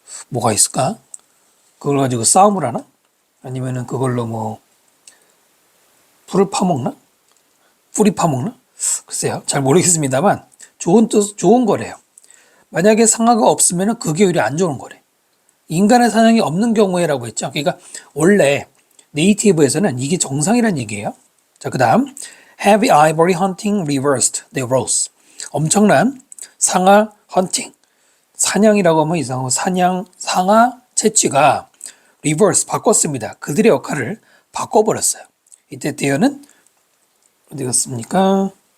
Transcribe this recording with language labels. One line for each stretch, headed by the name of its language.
Korean: 뭐가 있을까? 그걸 가지고 싸움을 하나? 아니면은 그걸로 뭐 풀을 파먹나? 뿌리 파먹나? 글쎄요. 잘 모르겠습니다만 좋은 거래요. 만약에 상아가 없으면 그게 오히려 안 좋은 거래. 인간의 사냥이 없는 경우에라고 했죠. 그러니까 원래 네이티브에서는 이게 정상이란 얘기예요. 자, 그 다음
English: Heavy ivory hunting reversed the roles.
Korean: 엄청난 상아 헌팅, 사냥이라고 하면 이상하고 상아 채취가 reverse, 바꿨습니다. 그들의 역할을 바꿔버렸어요. 이때 대어는 어디 갔습니까?